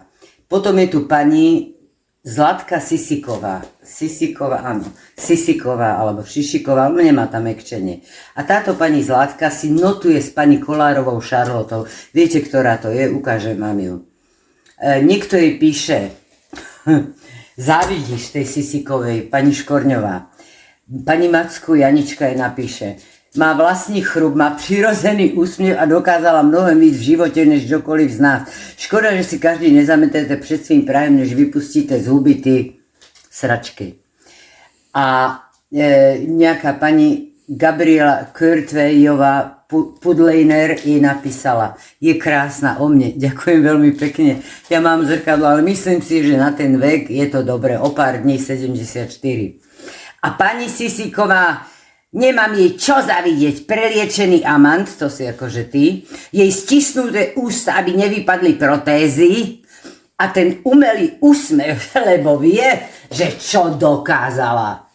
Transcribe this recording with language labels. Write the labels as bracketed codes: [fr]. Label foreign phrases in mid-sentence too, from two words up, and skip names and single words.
[sk] Potom je tu pani Zlatka Sisiková, alebo Šišiková, nemá tam ekčenie. A táto pani Zlatka si notuje s pani Kolárovou Šarlotou. Viete, ktorá to je? Ukážem vám ju. Niekto jej píše, závidíš tej Sisikovej, pani Škorňová. [cs] Pani Macku Janička [sk] jej napíše, [cs] má vlastní chrup, má přirozený úsměv a dokázala mnohem víc v životě než kdokoliv z nás. Škoda, že si každý nezametete před svým prajem, než vypustíte z huby ty sračky. [sk] A nejaká pani Gabriela Kurtvejová Pudlejner jej napísala, je krásna o mne, ďakujem veľmi pekne, ja mám zrkadlo, ale myslím si, že na ten vek je to dobré, o pár dní 74. A pani Sisiková, nemám jej čo zavidieť, preliečený amant, to si akože ty, jej stisnuté ústa, aby nevypadli protézy a ten umelý úsmev, lebo vie, že čo dokázala.